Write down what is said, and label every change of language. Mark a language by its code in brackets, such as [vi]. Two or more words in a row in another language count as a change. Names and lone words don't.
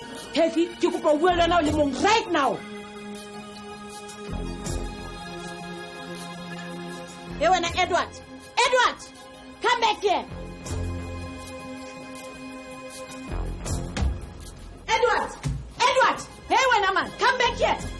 [st] Kathy, ke kopa o bue le wena o le mong [en] right now. [st] Hey, wena Edward! Edward! [en] Come back here! Edward! Edward! Hey, wena man! Come back here!